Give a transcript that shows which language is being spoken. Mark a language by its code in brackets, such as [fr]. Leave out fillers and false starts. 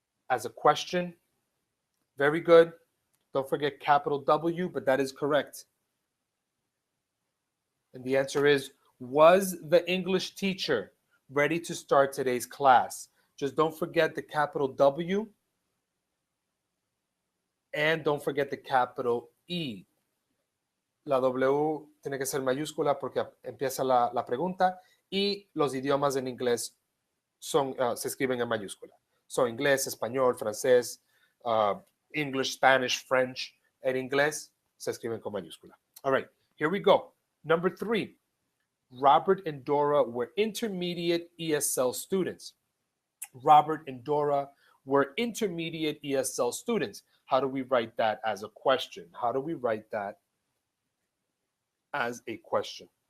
[en] As a question. Very good. Don't forget capital W, but that is correct. And the answer is, was the English teacher ready to start today's class? Just don't forget the capital W and don't forget the capital E. [es] La W tiene que ser mayúscula porque empieza la pregunta y los idiomas en inglés se escriben en mayúscula. So, inglés, español, francés, [en] English, Spanish, French, [es] en inglés se escriben con mayúscula. [en] All right, here we go. Number 3, Robert and Dora were intermediate ESL students. Robert and Dora were intermediate ESL students. How do we write that as a question? How do we write that as a question?